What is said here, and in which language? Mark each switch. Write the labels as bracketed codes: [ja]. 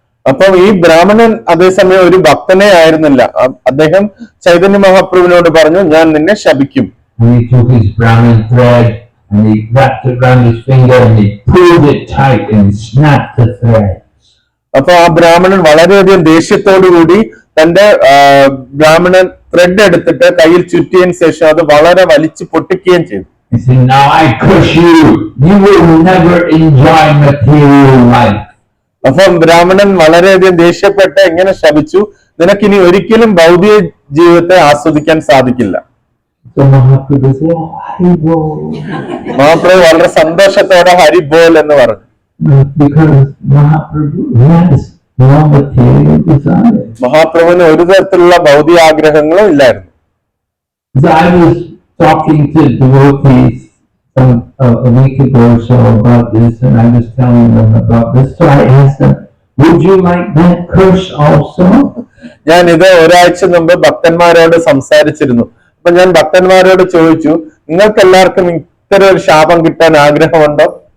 [ml] അപ്പം ഈ ബ്രാഹ്മണൻ അതേസമയം ഒരു ഭക്തനെ ആയിരുന്നില്ല. അദ്ദേഹം ചൈതന്യ മഹാപ്രഭുവിനോട് പറഞ്ഞു, ഞാൻ നിന്നെ ശപിക്കും. [en] And he took his Brahmin thread and he wrapped it around his finger and he pulled it tight and he snapped the thread. [ml] അപ്പൊ ആ ബ്രാഹ്മണൻ വളരെയധികം ദേഷ്യത്തോടുകൂടി തന്റെ ബ്രാഹ്മണൻ ത്രെഡ് എടുത്തിട്ട് കയ്യിൽ ചുറ്റിയതിനു ശേഷം അത് വളരെ വലിച്ചു പൊട്ടിക്കുകയും ചെയ്തു. [en] He said, now I curse you. You will never enjoy material life. [ml] അപ്പം ബ്രാഹ്മണൻ വളരെയധികം ദേഷ്യപ്പെട്ട് എങ്ങനെ ശപിച്ചു, നിനക്കിനി ഒരിക്കലും ഭൗതിക ജീവിതത്തെ ആസ്വദിക്കാൻ സാധിക്കില്ല. [en] So Mahaprabhu said, Haribol. [ml] Mahaprabhu വളരെ സന്തോഷത്തോടെ ഹരിബോൽ എന്ന് പറഞ്ഞു. [en] Because Mahaprabhu has no material desire. [ml] മഹാപ്രഭുവിന് ഒരു തരത്തിലുള്ള ഭൗതിക ആഗ്രഹങ്ങളും ഇല്ലായിരുന്നു. [en] So I was talking to devotees a week ago or so about this, and I was telling them about this. So I asked them, would you like that curse also? [ml] ഞാൻ ഇത് ഒരാഴ്ച മുമ്പ് ഭക്തന്മാരോട് സംസാരിച്ചിരുന്നു. അപ്പൊ ഞാൻ ഭക്തന്മാരോട് ചോദിച്ചു, നിങ്ങൾക്ക് എല്ലാവർക്കും ഇത്തരം ഒരു ശാപം കിട്ടാൻ ആഗ്രഹമുണ്ടോ?